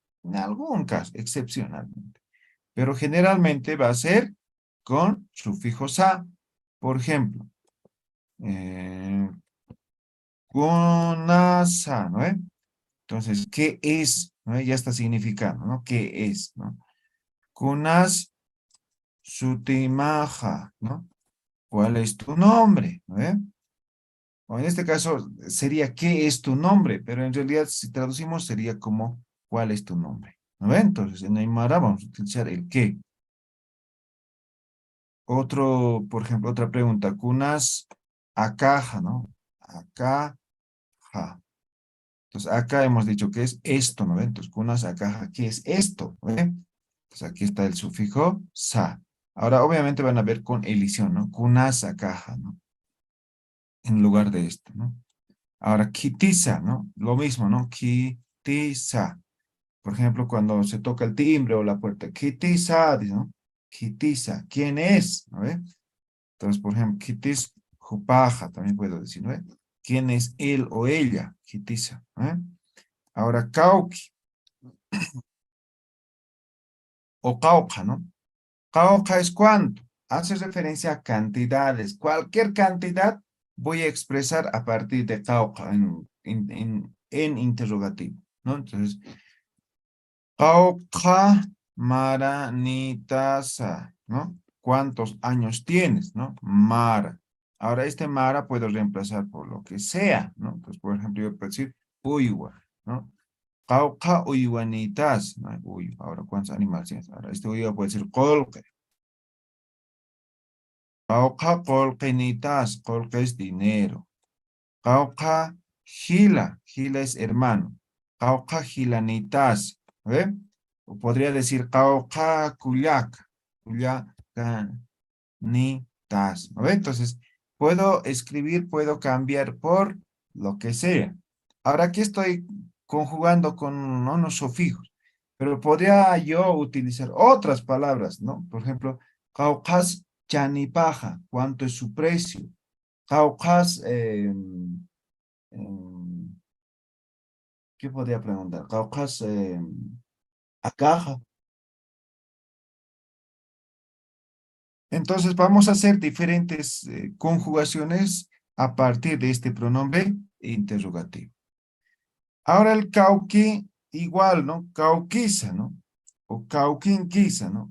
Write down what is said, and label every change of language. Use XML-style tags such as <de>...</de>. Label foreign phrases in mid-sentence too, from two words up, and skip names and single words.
<es>En algún caso, excepcionalmente. Pero generalmente va a ser con sufijo sa. Por ejemplo, eh, kunasa, ¿no? Entonces, ¿qué es? ¿No? Ya está significando, ¿no? ¿Qué es? ¿No?</es> <ay>Kunas sutimaja,</ay> <es>¿no? ¿Cuál es tu nombre? ¿No? O en este caso sería ¿qué es tu nombre? Pero en realidad si traducimos sería como ¿cuál es tu nombre? ¿No ve? Entonces en Aymara vamos a utilizar el qué. Otro, por ejemplo, otra pregunta.</es> <ay>Kunas akaja, ¿no? Akaja.</ay> <es>Entonces acá hemos dicho que es esto, ¿no ve?</es> <ay>Entonces kunas akaja,</ay> <es>¿qué es esto? ¿No ve? Entonces aquí está el sufijo sa. Ahora obviamente van a ver con elisión, ¿no?</es> <ay>Kunas akaja,</ay> <es>¿no? En lugar de esto, ¿no? Ahora, kitiza, ¿no? Lo mismo, ¿no? Kitiza. Por ejemplo, cuando se toca el timbre o la puerta, kitiza, ¿no? Kitisa, ¿quién es? ¿No ve? Entonces, por ejemplo,</es> <ay>kitis, jupaja,</ay> <es>también puedo decir, ¿no ve? ¿Quién es él o ella? Kitisa. Ahora, kauki o kauka, ¿no? Kauka es cuánto. Hace referencia a cantidades. Cualquier cantidad voy a expresar a partir de kauka en interrogativo, ¿no? Entonces,</es> <ay>kauka maranitasa,</ay> <es>¿no? ¿Cuántos años tienes, no? Mara. Ahora, este Mara puedo reemplazar por lo que sea, ¿no? Entonces, por ejemplo, yo puedo decir uywa, ¿no?</es> <ay>Kauka uywanitas,</ay> <es>¿no? Uy, ahora, ¿cuántos animales tienes? Ahora, este uywa puede ser kolke.</es> <ay>Kauka kolkenitas,</ay> <es>kolke es dinero.</es> <ay>Kauka gila</ay> <es>es hermano.</es> <ay>Kauka gilanitas,</ay> <es>¿ve? O podría decir</es> <ay>kauka kuyak, nitas,</ay> <es>¿no ve? Entonces, puedo escribir, puedo cambiar por lo que sea. Ahora aquí estoy conjugando con unos sufijos, pero podría yo utilizar otras palabras, ¿no? Por ejemplo,</es> <ay>kaukas chanipaja,</ay> <es>¿cuánto es su precio? Kaukas, ¿qué podría preguntar?</es> <ay>Kaukas, akaja.</ay> <es>Entonces vamos a hacer diferentes conjugaciones a partir de este pronombre interrogativo. Ahora el cauqui igual, ¿no? Cauquisa, ¿no? O cauquinquisa, ¿no?</es>